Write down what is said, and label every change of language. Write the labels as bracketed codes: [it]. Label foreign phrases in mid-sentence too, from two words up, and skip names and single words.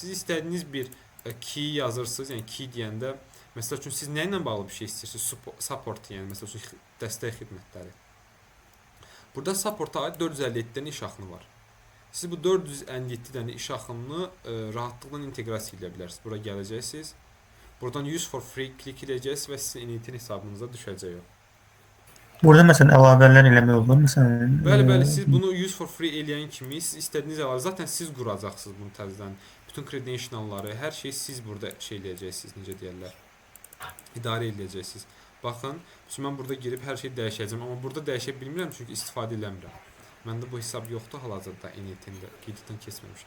[az] Siz istədiyiniz bir key yazırsınız. Yəni key deyəndə məsəl üçün siz nə ilə bağlı bir şey istəyirsiniz? Support yəni məsəl üçün dəstək xidmətləri. Burada supporta aid 457 dənə iş axını var. Siz bu 457 dənə iş axınını rahatlıqla inteqrasiya edə bilərsiniz. Bura gələcəksiniz. Buradan [en] use for free [az] klik edəcəksiniz və sizin NAT hesabınıza düşəcək o. Burada məsələn əlavələr eləmək olur. Məsələn, bəli, siz bunu [en] use for free [az] eləyən kimi siz istədiyiniz əlavə zaten siz quracaqsınız bunu təzədən. Bütün credentialları, hər şeyi siz burada şey eləyəcəksiniz, necə deyirlər. İdarə edəcəksiniz. Baxın, mən burada girib hər şeyi dəyişəcəm, amma burada dəyişə bilmirəm çünki istifadə eləmirəm. Məndə bu hesab yoxdur hal-hazırda NAT-də, qeyddən keçməmişəm.